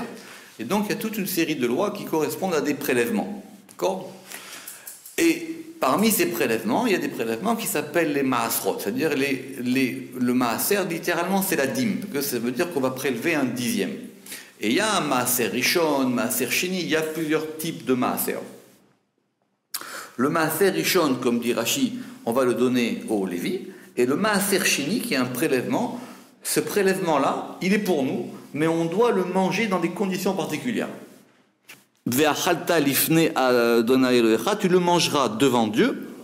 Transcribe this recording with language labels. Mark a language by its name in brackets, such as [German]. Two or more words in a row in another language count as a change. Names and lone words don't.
[French] Et donc, il y a toute une série de lois qui correspondent à des prélèvements. D'accord ? Et parmi ces prélèvements, il y a des prélèvements qui s'appellent les maasrot, c'est-à-dire le maaser, littéralement, c'est la dîme. Ça veut dire qu'on va prélever un dixième. Et il y a un [Hebrew] מעשר ראשון מעשר שני, [French] il y a plusieurs types de maaser. Le [Hebrew] מעשר ראשון, [French] comme dit Rashi, on va le donner aux Lévi, et le [Hebrew] מעשר שני, [French] qui est un prélèvement, ce prélèvement-là, il est pour nous, mais on doit le manger dans des conditions particulières. [Hebrew] ואכלת לפני ה' אלהיך, [French] tu le mangeras devant Dieu.